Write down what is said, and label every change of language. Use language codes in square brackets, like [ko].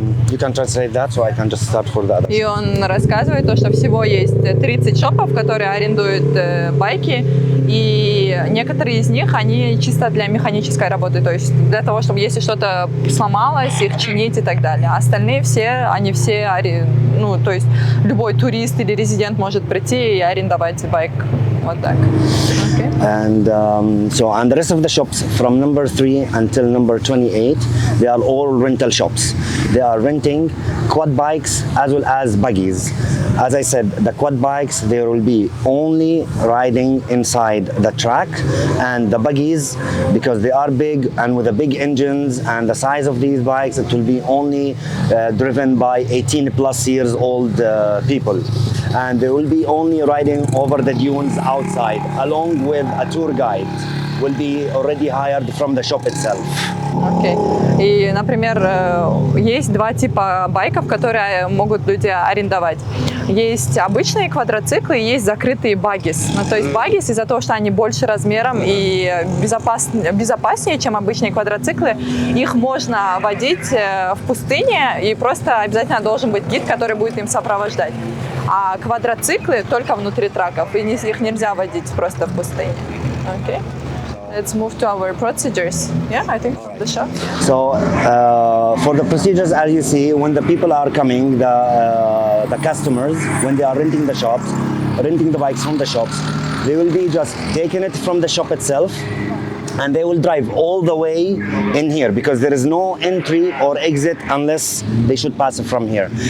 [en] You can translate that, so I can just start for the other. [ru] И он рассказывает то, что всего есть 30 шопов, которые арендуют байки, и некоторые из них, они чисто для механической работы, то есть для того, чтобы если что-то сломалось, их чинить и так далее. А остальные все, они все, ну, то есть любой турист или резидент может прийти и арендовать байк. Вот так. Okay. [en] And and the rest of the shops from number 3 until number 28, they are all rental shops. They are renting quad bikes as well as buggies. As I said, the quad bikes, they will be only riding inside the track, and the buggies, because they are big and with the big engines and the size of these bikes, it will be only driven by 18 plus years old people. And they will be only riding over the dunes outside, along with a tour guide will be already hired from the shop itself. [ru] Окей. И, например, есть два типа байков, которые могут люди арендовать. Есть обычные квадроциклы и есть закрытые баггис. Ну, то есть баггис из-за того, что они больше размером и безопаснее, чем обычные квадроциклы, их можно водить в пустыне, и просто обязательно должен быть гид, который будет им сопровождать. А квадроциклы только внутри траков, и их нельзя водить просто в пустыне. [en] Okay. Let's move to our procedures. Yeah, I think the shop. So for the procedures, as you see, when the people are coming, the customers, when they are renting the shops, renting the bikes from the shops, they will be just taking it from the shop itself, and they will drive all the way in here because there is no entry or exit unless they should pass it from here.